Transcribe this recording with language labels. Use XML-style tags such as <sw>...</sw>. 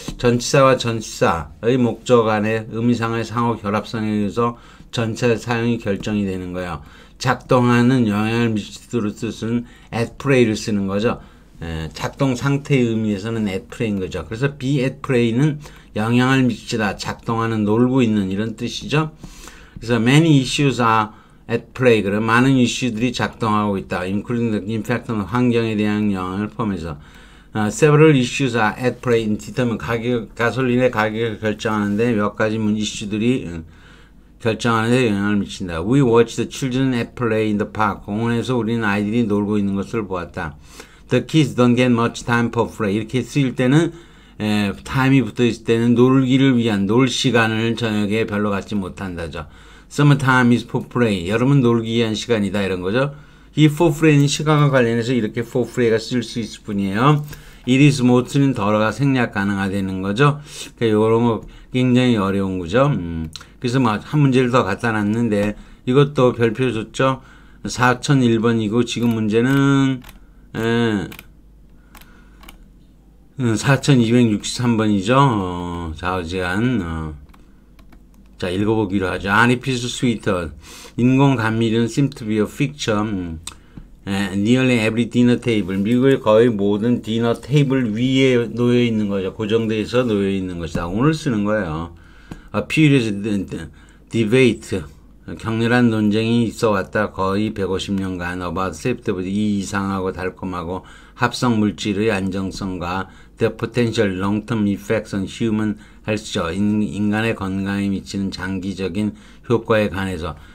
<ko>전치사와 전치사의 목적 간의 의미상의 상호 결합성에 의해서 전체 사용이 결정이 되는 거예요. 작동하는 영향을 미치도록 뜻은 at play를 쓰는 거죠. 작동 상태의 의미에서는 at play인 거죠. 그래서 be at play는 영향을 미치다, 작동하는, 놀고 있는 이런 뜻이죠. 그래서</ko> <en>many issues are at play.</en> <ko>그럼 많은 이슈들이 작동하고 있다.</ko> <en>including the impact on</en> <ko>환경에 대한 영향을 포함해서</ko> <en>several issues are at play in determine</en> <ko>가솔린의 가격을 결정하는데 몇 가지 이슈들이 결정하는 데 영향을 미친다.</ko> <en>We watched the children at play in the park.</en> <ko>공원에서 우리는 아이들이 놀고 있는 것을 보았다.</ko> <en>The kids don't get much time for play.</en> <ko>이렇게 쓰일 때는 타임이 붙어 있을 때는 놀기를 위한 놀 시간을 저녁에 별로 갖지 못한다죠.</ko> <en>Summertime is for play.</en> <ko>여름은 놀기 위한 시간이다 이런 거죠. 이 for play는 시간과 관련해서 이렇게 for play가 쓸 수 있을 뿐이에요.</ko> <en>It is most</en> <ko>는 덜어가 생략 가능하다는 거죠. 이런 거 굉장히 어려운 거죠. 그래서 막 한 문제를 더 갖다 놨는데 이것도 별표 줬죠. 4001번이고 지금 문제는 4263번이죠. 좌우지간. 자, 읽어보기로 하죠.</ko> <en>Artificial sweeter.</en> <ko>인공 감미료는</ko> <en>seem to be a fixture. Nearly every dinner table.</en> <ko>미국의 거의 모든 디너 테이블 위에 놓여 있는 거죠. 고정돼서 놓여 있는 것이다. 오늘 쓰는 거예요.</ko> <en>A furious debate.</en> <ko>격렬한 논쟁이 있어 왔다. 거의 150년간</ko> <en>about safety,</en> <ko>이 이상하고 달콤하고 합성 물질의 안정성과</ko> <en>the potential long-term effects on human health,</en> <ko>인간의 건강에 미치는 장기적인 효과에 관해서.</ko>